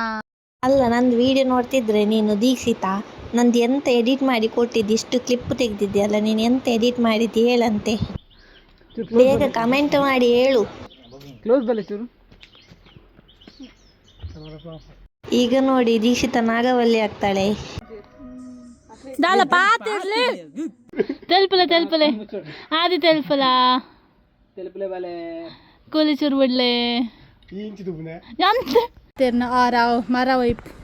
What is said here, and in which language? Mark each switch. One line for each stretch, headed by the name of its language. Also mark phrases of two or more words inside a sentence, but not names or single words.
Kannada: ಅಲ್ಲ, ನಂದು ವಿಡಿಯೋ ನೋಡ್ತಿದ್ರೆ ನೀನು ದೀಕ್ಷಿತಾ, ನಂದು ಎಂತ ಎಡಿಟ್ ಮಾಡಿ ಕೊಟ್ಟಿದ್ದು, ಇಷ್ಟು ಕ್ಲಿಪ್ ತೆಗ್ದಿದ್ದೆ ಅಲ್ಲ, ನೀನು ಎಂತ ಎಡಿಟ್ ಮಾಡಿದ್ದಿ ಹೇಳಂತೆ. ಬೇಗ ಕಮೆಂಟ್ ಮಾಡಿ ಹೇಳು. ಈಗ ನೋಡಿ ದೀಕ್ಷಿತಾ ನಾಗವಲ್ಲಿ ಆಗ್ತಾಳೆ.
Tulu: ತೆಲ್ಪಲೆ ಆದಿ ತೆಲ್ಪಲ ಕೂಲಿ ಚೂರು ಬಿಡ್ಲೆ ಮರ ವೈಪ್